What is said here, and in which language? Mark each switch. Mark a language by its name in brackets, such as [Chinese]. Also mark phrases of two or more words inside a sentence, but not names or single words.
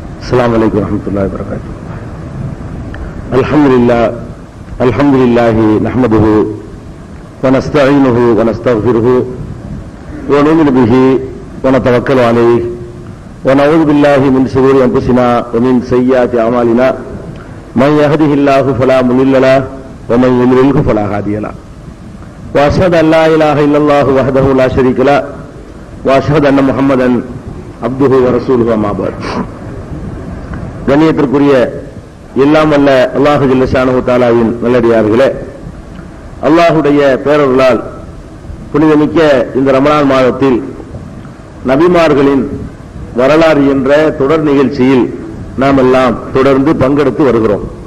[Arabic] السلام عليكم ورحمة الله وبركاته. الحمد لله نحمده ونستعينه ونستغفره ونؤمن به ونتوكل عليه ونعوذ بالله من شرور أنفسنا ومن سيئات أعمالنا من يهده الله فلا مضل له ومن يضلل فلا هادي له وأشهد أن لا إله إلا الله وحده لا شريك له وأشهد أن محمدا عبده ورسوله أما بعد. [Tamil] கண்ணியத்திற்குரிய எல்லாம் அல்ல அல்லாஹு [Arabic] جل شأنه [Tamil] தஆலாவின் நல்லடியார்களே, அல்லாஹுடைய பேரருளால் புனிதமிக்க இந்த ரமலான் மாதத்தில் நபிமார்களின் வரலாறு என்ற தொடர் நிகழ்ச்சியில் நாம் எல்லாம் தொடர்ந்து பங்கெடுத்து வருகிறோம்.